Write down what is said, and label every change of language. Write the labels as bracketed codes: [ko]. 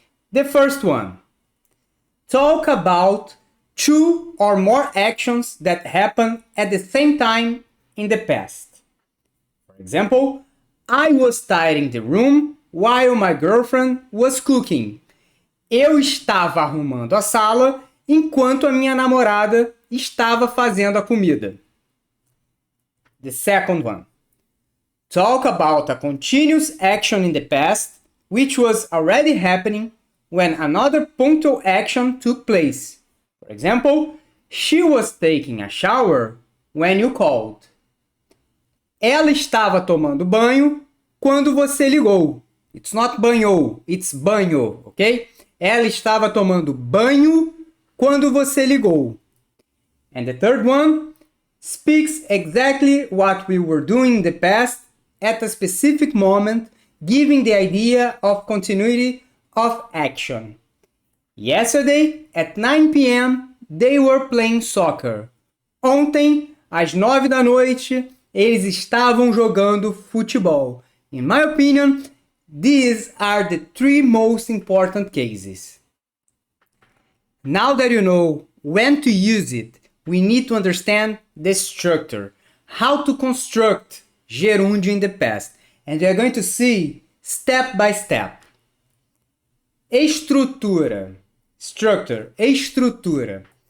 [en] The first one, talk about two or more actions that happen at the same time in the past. For example, I was tidying the room while my girlfriend was cooking. [pt] Eu estava arrumando a sala enquanto a minha namorada estava fazendo a comida. [en] The second one. Talk about a continuous action in the past which was already happening when another punctual action took place. For example, she was taking a shower when you called. [pt] Ela estava tomando banho quando você ligou. [en] It's not banhou, it's banho, ok? [pt] Ela estava tomando banho quando você ligou. [en] And the third one speaks exactly what we were doing in the past at a specific moment, giving the idea of continuity of action. Yesterday, at 9 p.m., they were playing soccer. [pt] Ontem, às 9 da noite, eles estavam jogando futebol. [en] In my opinion, these are the three most important cases. Now that you know when to use it, we need to understand the structure, how to construct gerúndio in the past. And we are going to see step by step. Estrutura. Structure. Estrutura.